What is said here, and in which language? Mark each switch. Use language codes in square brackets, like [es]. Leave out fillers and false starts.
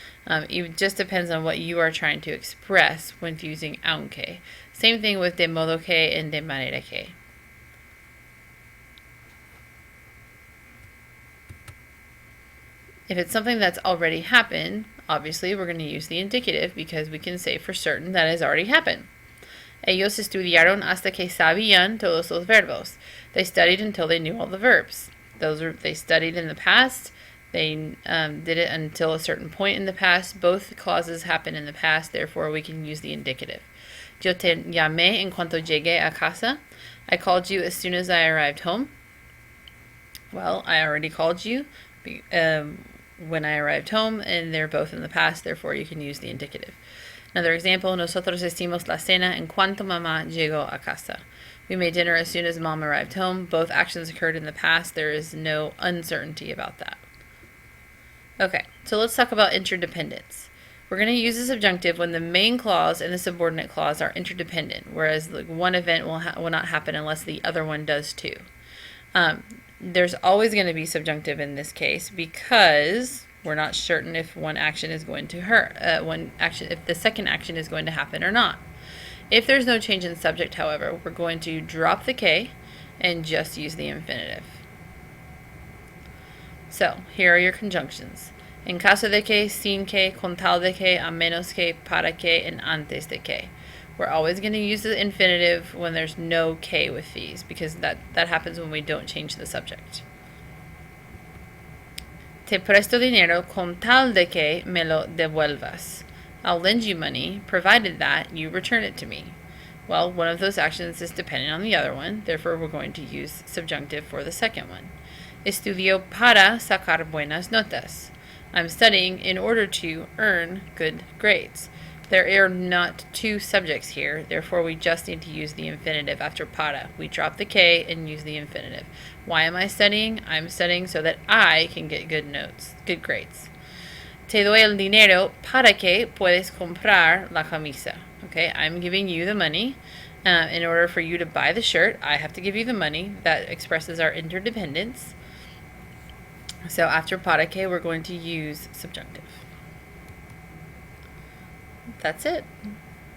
[en] It just depends on what you are trying to express when using aunque. Same thing with de modo que and de manera que. If it's something that's already happened, obviously we're going to use the indicative because we can say for certain that has already happened. [es] Ellos estudiaron hasta que sabían todos los verbos. [en] They studied until they knew all the verbs. They studied in the past. They did it until a certain point in the past. Both clauses happen in the past, therefore we can use the indicative. [es] Yo te llamé en cuanto llegué a casa. [en] I called you as soon as I arrived home. Well, I already called you when I arrived home, and they're both in the past, therefore you can use the indicative. Another example, [es] nosotros hicimos la cena en cuanto mamá llegó a casa. [en] We made dinner as soon as mom arrived home. Both actions occurred in the past. There is no uncertainty about that. Okay. So let's talk about interdependence. We're going to use the subjunctive when the main clause and the subordinate clause are interdependent, whereas like one event will not happen unless the other one does too. There's always going to be subjunctive in this case because we're not certain if one action is going to if the second action is going to happen or not. If there's no change in subject, however, we're going to drop the K and just use the infinitive. So, here are your conjunctions. En caso de que, sin que, con tal de que, a menos que, para que, and antes de que. We're always going to use the infinitive when there's no K with these because that happens when we don't change the subject. [es] Te presto dinero con tal de que me lo devuelvas. [en] I'll lend you money, provided that you return it to me. Well, one of those actions is dependent on the other one, therefore we're going to use subjunctive for the second one. [es] Estudio para sacar buenas notas. [en] I'm studying in order to earn good grades. There are not two subjects here, therefore we just need to use the infinitive after para. We drop the K and use the infinitive. Why am I studying? I'm studying so that I can get good grades. [es] Te doy el dinero para que puedes comprar la camisa. [en] Okay, I'm giving you the money. In order for you to buy the shirt, I have to give you the money. That expresses our interdependence. So after para que, we're going to use subjunctive. That's it.